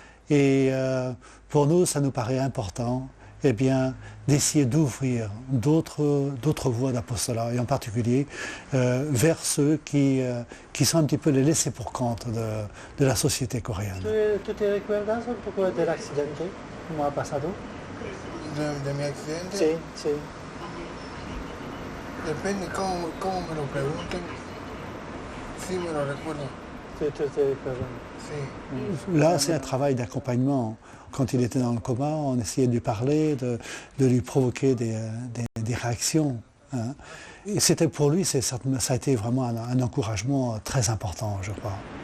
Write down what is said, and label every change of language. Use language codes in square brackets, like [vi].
[fr] Et pour nous, ça nous paraît important d'essayer d'ouvrir d'autres voies d'apostolat, et en particulier vers ceux qui sont un petit peu les laissés pour compte de la société coréenne. [es] ¿Tú te recuerdas un poco del accidente? ¿Cómo ha pasado? ¿De mi accidente? Sí, sí. Depende cómo me lo pregunten. Sí, me lo recuerdo. ¿Tú te recuerdas? Sí. [fr] Là, c'est un travail d'accompagnement. Quand il était dans le coma, on essayait de lui parler, de lui provoquer des réactions. Et c'était pour lui, ça a été vraiment un encouragement très important, je crois.